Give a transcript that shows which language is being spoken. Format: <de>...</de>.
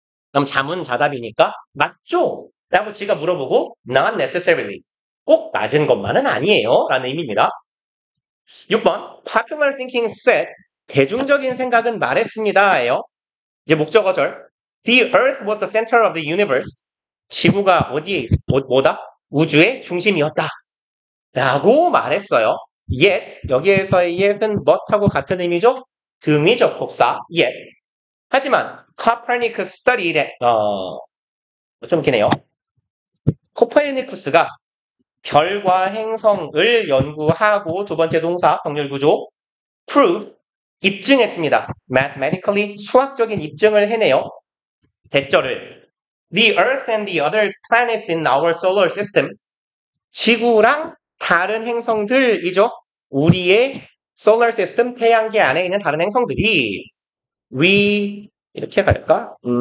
<ko>그럼 자문자답이니까 맞죠? 라고 지가 물어보고</ko> <en>not necessarily</en> <ko>꼭 맞은 것만은 아니에요 라는 의미입니다. 6번</ko> <en>popular thinking said</en> <ko>대중적인 생각은 말했습니다 예요. 이제 목적어절</ko> <en>The earth was the center of the universe.</en> <ko>지구가 어디에 뭐다? 우주의 중심이었다 라고 말했어요. yet 여기에서의 yet은 what하고 같은 의미죠? 등위적 복사 yet. 하지만 Copernicus studied 좀 기네요. 코페르니쿠스가 별과 행성을 연구하고 두 번째 동사 병렬 구조 prove 입증했습니다. mathematically 수학적인 입증을 해내요. 대절을</ko> <en>The Earth and the other planets in our solar system</en> <ko>지구랑 다른 행성들이죠. 우리의 solar system 태양계 안에 있는 다른 행성들이 이렇게 갈까?</ko>